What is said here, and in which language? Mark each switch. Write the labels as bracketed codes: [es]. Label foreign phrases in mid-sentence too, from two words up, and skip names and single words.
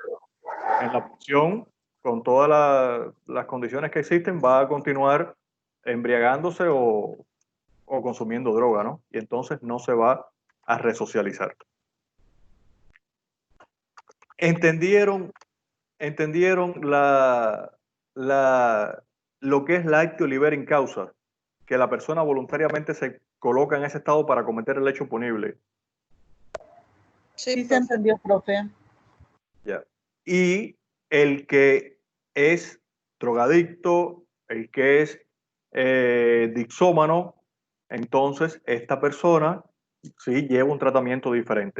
[es] En la prisión, con todas las condiciones que existen, va a continuar embriagándose o consumiendo droga, ¿no? Y entonces no se va a resocializar. ¿Entendieron lo que es la [la] actio liberi causa? [es] Que la persona voluntariamente se coloca en ese estado para cometer el hecho punible. Sí, se entendió, profe. Ya. Y el que es drogadicto, el que es dixómano, entonces esta persona sí lleva un tratamiento diferente.